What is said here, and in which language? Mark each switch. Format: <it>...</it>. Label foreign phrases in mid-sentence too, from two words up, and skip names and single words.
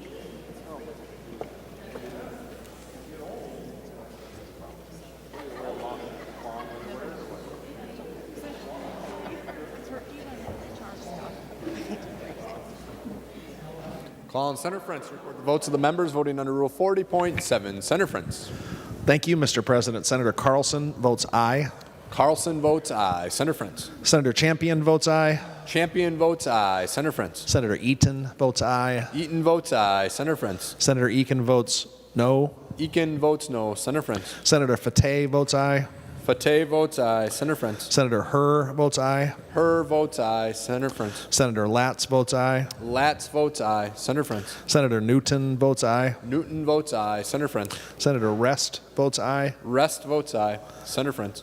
<en>Call on Senator Frentz to record the votes of the members voting under Rule 40.7. Senator Frentz. Thank you, Mr. President. Senator Carlson votes aye. Carlson votes aye. Senator Frentz. Senator Champion votes aye. Champion votes aye. Senator Frentz. Senator Eaton votes aye. Eaton votes aye. Senator Frentz. Senator Eakin votes no. Eakin votes no. Senator Frentz. Senator Fateh votes aye. Fateh votes aye. Senator Frentz. Senator Herr votes aye. Herr votes aye. Senator Frentz. Senator Latz votes aye. Latz votes aye. Senator Frentz. Senator Newton votes aye. Newton votes aye. Senator Frentz. Senator Rest votes aye. Rest votes aye. Senator Frentz.</en>